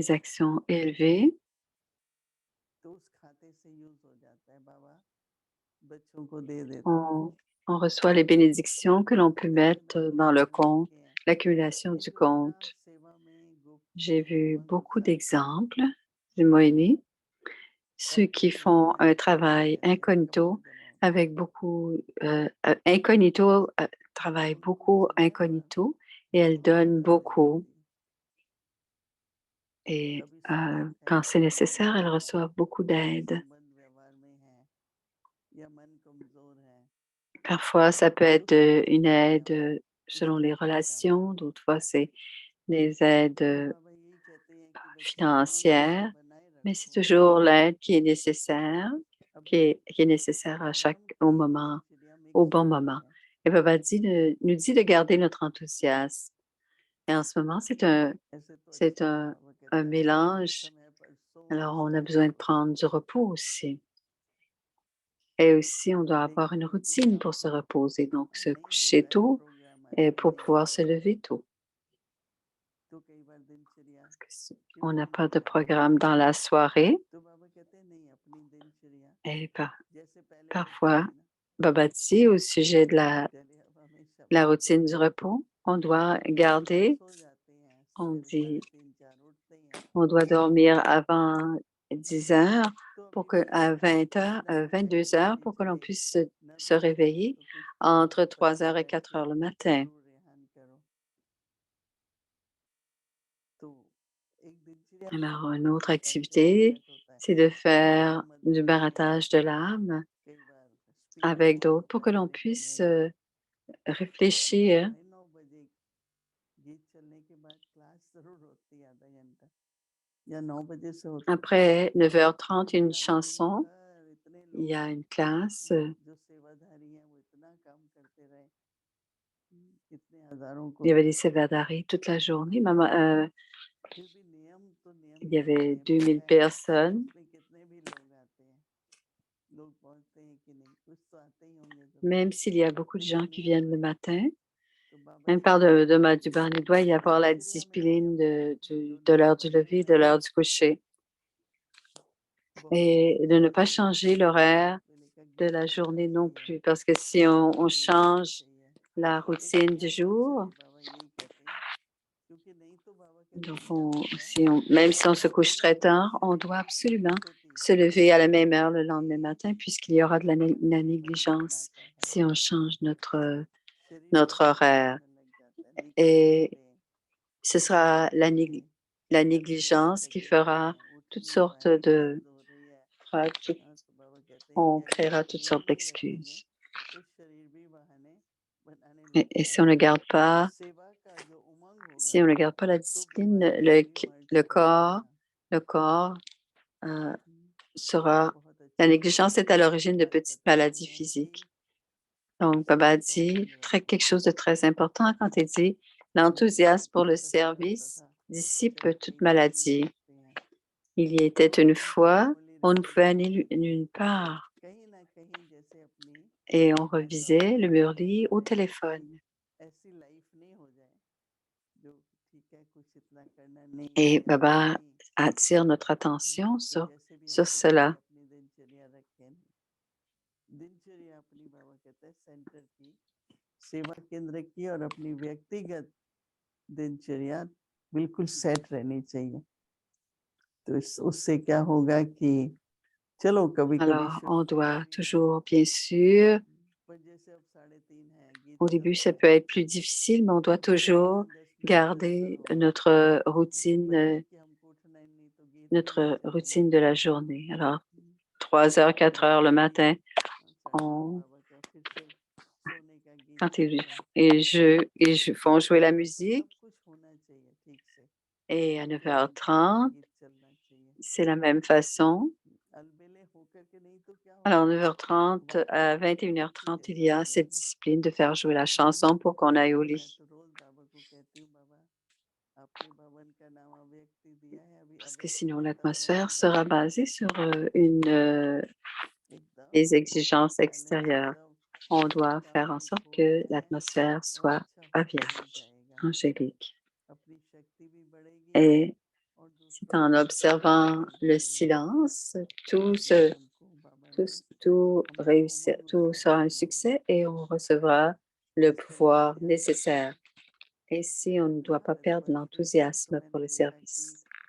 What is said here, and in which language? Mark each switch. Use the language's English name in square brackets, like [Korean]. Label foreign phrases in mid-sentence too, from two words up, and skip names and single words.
[French] les actions élevées. [Hindi] तो उस खाते से यूज हो जाता है बाबा, बच्चों को दे देते हैं। [French] On reçoit les bénédictions que l'on peut [Hindi] ऐसे [French] mettre [Hindi] बहुत [French] dans le [Hindi] उदाहरण [French] compte, [Hindi] देखे हैं। [French] l'accumulation [Hindi] ये [French] du [Hindi] जो बड़ा [French] compte. [Hindi] सेवा में [French] J'ai [Hindi] गोपनीय [French] vu [Hindi] उमंग [French] beaucoup [Hindi] उत्साह था, [French] d'exemples du Moïni, ceux [Hindi] अब [French] qui [Hindi] नहीं [French] font un [Hindi] है, खत्म हो [French] travail [Hindi] गया है, [French] incognito [Hindi] कपड़ा जमा हो [French] avec beaucoup, incognito, travaillent [Hindi] गया। उनको [French] beaucoup [Hindi] समय पर [French] incognito et elles donnent [Hindi] मदद मिल [French] beaucoup. [Hindi] जाती है। [French] Et [Hindi] कभी संबंध [French] quand [Hindi] है [French] c'est [Hindi] कमजोर, [French] nécessaire, elles reçoivent beaucoup d'aide. [Hindi] संबंध व्यवहार में है या मन कमजोर है, [French] Parfois, ça peut [Hindi] तो [French] être une [Hindi] संबंध में [French] aide [Hindi] आप [French] selon [Hindi] उसको [French] les [Hindi] अपना चाहते [French] relations, [Hindi] हैं। [French] d'autres fois, c'est des aides [Hindi] तो बाबा यही कहते हैं कि बच्चे उमंग उत्साह [French] financières, [Hindi] बनाए [French] mais c'est [Hindi] रखो। [French] toujours l'aide qui est nécessaire, [Hindi] अभी [French] qui est nécessaire à chaque, [Hindi] आराम [French] au [Hindi] की [French] moment, [Hindi] दिनचर्या [French] au [Hindi] मिक्स [French] bon [Hindi] हो गई [French] moment. [Hindi] है। [French] Et Baba nous dit de garder notre enthousiasme. Et en ce moment, [Hindi] ऐसे तो [French] c'est [Hindi] अच्छा है, बाबा [French] un [Hindi] कहते हैं [French] mélange. [Hindi] समय पर सो [French] Alors, on a [Hindi] विश्राम [French] besoin de [Hindi] करो। [French] prendre du repos aussi. Et aussi, on doit avoir une [Hindi] देखिए यदि [French] routine pour se [Hindi] आपको [French] reposer, donc [Hindi] इतना [French] se [Hindi] नहीं हो [French] coucher [Hindi] रहा है [French] tôt [Hindi] प्रोग्राम [French] et pour [Hindi] देने [French] pouvoir [Hindi] का, [French] se lever tôt. [Hindi] तो कई बार दिनचर्या [French] Parce que si on [Hindi] शेड्यूल [French] n'a [Hindi] नहीं [French] pas de [Hindi] रहती। [French] programme dans la soirée, [Hindi] तो बाबा कहते हैं नहीं, अपनी दिनचर्या [French] et [Hindi] जैसे पहले होती [French] parfois, [Hindi] थी ना, [French] Baba dit au sujet de [Hindi] चलिए अब हमेशा [French] la [Hindi] बंद [French] routine [Hindi] करो। [French] du repos, on doit [Hindi] जैसे लोग [French] garder, [Hindi] सो जाते हैं [French] on [Hindi] सवेरे [French] dit, [Hindi] 3:30 4 उठते ही हैं, [French] on doit dormir avant 10 heures [Hindi] तो [French] pour [Hindi] अभी [French] que, à [Hindi] सोचना [French] 20 [Hindi] कहीं [French] heures, [Hindi] ना कहीं ऐसी [French] 22 heures [Hindi] चलनी [French] pour que l'on [Hindi] चाहिए, [French] puisse [Hindi] न [French] se [Hindi] बजे [French] réveiller [Hindi] तो कुछ [French] entre 3 heures et [Hindi] परिवार [French] 4 [Hindi] से [French] heures le matin. [Hindi] जरूर रेहान करो। तो एक दिनचर्या [French] Alors, [Hindi] बनाने [French] une [Hindi] में [French] autre [English] time table [French] activité, [Hindi] सेट होता है। [French] c'est de [Hindi] कभी [French] faire du [Hindi] मदद मांगने [French] barattage de [Hindi] जाते हैं, [French] l'âme [Hindi] कई बार स्पीकर [French] avec [Hindi] ऑन [French] d'autres pour [Hindi] होता [French] que [Hindi] है [French] l'on [Hindi] मेरे कमरे [French] puisse [Hindi] में, [French] réfléchir. [Hindi] 9:30 गीत चलने के बाद क्लास जरूर होती है आधा घंटा, या 9 बजे से होती है। [French] Après 9h30, une [Hindi] सारे दिन [French] chanson, [Hindi] भर इतने [French] il y [Hindi] लोग [French] a une classe. [Hindi] जो सेवाधारी हैं वो इतना काम करते रहे, इतने हजारों को [French] Il y avait des [Hindi] देखते हैं, [French] sévadaries toute la journée. Maman, [Hindi] फिर भी नियम तो नियम [French] il [Hindi] ही [French] y [Hindi] रहते [French] avait [Hindi] हैं। फिर [French] 2000 [Hindi] चाहे [French] personnes. [Hindi] उसमें कितने भी लोग आते हैं, लोग पहुंचते हैं कि नहीं, कुछ तो आते ही होंगे जरूर, [French] Même s'il y a beaucoup de [Hindi] लेकिन [French] gens qui [Hindi] नियम [French] viennent le [Hindi] रहे। [French] matin, [Hindi] तो बाबा [French] même [Hindi] से [French] par [Hindi] कहते हैं [French] du bar, il doit y avoir la [Hindi] दिनचर्या में [French] discipline [Hindi] नियम रहे, जो [French] de l'heure [Hindi] नियम [French] du [Hindi] बने [French] lever, de [Hindi] रहे। [French] l'heure du coucher, [Hindi] बहुत [French] et de ne pas [Hindi] सारे [French] changer [Hindi] भजन [French] l'horaire [Hindi] बेले का [French] de [Hindi] गीत [French] la [Hindi] चलना [French] journée non [Hindi] चाहिए, [French] plus. Parce que si on [Hindi] जरूर होना [French] change [Hindi] चाहिए। [French] la [Hindi] एक [French] routine du [Hindi] नियम तो [French] jour, [Hindi] चले, बाबा यही कहते हैं, क्योंकि नहीं तो बाबा कहते [French] donc [Hindi] हैं क्या होगा, [French] même si on se couche [Hindi] अगले [French] très [Hindi] दिन [French] tard, on doit absolument [Hindi] नेग्लिजेंस होती [French] se [Hindi] है, [French] lever à la même heure le [Hindi] क्योंकि [French] lendemain matin, puisqu'il y aura de la [Hindi] बंधन [French] négligence [Hindi] बनाता है, [French] si on change [Hindi] शरीर [French] notre [Hindi] बंधन [French] horaire. [Hindi] बनाने लग जाता है, निकट [French] Et [Hindi] रहते [French] ce sera [Hindi] कि [French] la [Hindi] अभी हम [French] négligence qui [Hindi] थके हुए [French] fera [Hindi] हैं, उठ [French] toutes [Hindi] नहीं [French] sortes [Hindi] पाए, दर्द हो रही है। [French] fera tout- [Hindi] हाँ, तो बाबा कहते हैं [French] on [Hindi] कि अगर [French] créera [Hindi] आप [French] toutes [Hindi] नियम [French] sortes [Hindi] नहीं रखेंगे [French] d'excuses. [Hindi] तो शरीर भी बहाने बनाने लगता [French] Et [Hindi] है, और [French] si [Hindi] सेवा का जो उमंग [French] on [Hindi] होगा [French] ne garde pas la [Hindi] तो [French] discipline, [Hindi] बीमारियों से भी मर जाएगा। [French] le corps euh, हम्म, sera. [Hindi] बहुत [French] La [Hindi] अच्छी [French] négligence est à l'origine de [Hindi] बात [French] petites [Hindi] बता रहे [French] maladies [Hindi] हैं कि [French] physiques. Donc, Baba [Hindi] समय का [French] dit [Hindi] उमंग रहे। [French] quelque chose de très important quand il dit [Hindi] पहले [French] l'enthousiasme pour le [Hindi] ऐसा कहा जाता [French] service [Hindi] था, [French] dissipe [Hindi] चलो [French] toute [Hindi] ठीक है नहीं [French] maladie. [Hindi] पहुंचते हैं, [French] Il y était [Hindi] तो [French] une [Hindi] अपनी [French] fois, [Hindi] मामूली [French] on ne pouvait [Hindi] दिनचर्या [French] aller [Hindi] में [French] nulle part [Hindi] कहीं ना कहीं जैसे अपनी [French] et on [Hindi] बैकग्राउंड [French] revisait le [Hindi] म्यूजिक [French] Murli [Hindi] चलता [French] au [Hindi] रहे, [French] téléphone. [Hindi] ऐसी लाइफ नहीं हो जाए जो ठीक है, कुछ इतना करना नहीं है [French] Et [Hindi] या कुछ [French] Baba [Hindi] नहीं। [French] attire notre attention [Hindi] तो जैसे भी [French] sur [Hindi] हमको बोले [French] cela. [Hindi] अपनी दिनचर्या रखें, दिनचर्या अपनी बाबा कहते हैं सेंटर की, सेवा केंद्र की, और अपनी व्यक्तिगत दिनचर्या बिल्कुल सेट रहनी चाहिए। तो उससे क्या होगा कि चलो कभी कभी [French] Alors, on [Hindi] शुरू [French] doit [Hindi] में [French] toujours, bien sûr, [Hindi] पर जैसे अब 3:30 है, गीत [French] au début, [Hindi] चलता [French] ça peut [Hindi] है, [French] être plus difficile, mais on doit [Hindi] तो चलो [French] toujours [Hindi] 5-10 मिनट इधर-उधर [French] garder [Hindi] हो गए, भले कि हमको उठना ही नहीं तो गीत भी नहीं [French] notre [Hindi] चलेगा। [French] routine de la journée. Alors, 3 heures, 4 heures le matin, 3:30 on, [Hindi] बाबा का फिर से सोने का गीत [French] quand [Hindi] चलता है, [French] font jouer la [Hindi] तो सब [French] musique, [Hindi] कुछ होना चाहिए ठीक से, [French] et à [Hindi] सेंटर का [French] 9h30, [Hindi] गीत चलना चाहिए। [French] c'est la même façon. [Hindi] अलबेले होकर के नहीं तो क्या [French] Alors, [Hindi] होगा, [French] 9h30 [Hindi] वहाँ पे [French] à [Hindi] प्रवृत्ति [French] 21h30, il [Hindi] जैसा [French] y [Hindi] हो [French] a cette [Hindi] जाएगा। [French] discipline de faire jouer la chanson pour qu'on aille au [Hindi] मैं [French] lit. [Hindi] तो रोज बाबा को कहती हूँ, बाबा आपने भवन का नाम अव्यक्ति दिया है, अभी [French] Parce que [Hindi] अव्यक्त [French] sinon, [Hindi] वातावरण [French] l'atmosphère [Hindi] में [French] sera [Hindi] बनाना है, [French] basée sur des [Hindi] एकदम [French] exigences [Hindi] बैलेंस, [French] extérieures. [Hindi] एकदम [French] On doit faire en [Hindi] वातावरण [French] sorte [Hindi] खोल [French] que [Hindi] दें [French] l'atmosphère [Hindi] और [French] soit [Hindi] अच्छा होता ही [French] aviaque, [Hindi] जाएगा। [French] angélique. [Hindi] अपनी शक्ति भी बढ़ेगी, [French] Et c'est en observant le silence, tout se tout sera un succès et on recevra le pouvoir nécessaire. Et si on ne doit pas perdre l'enthousiasme pour le service.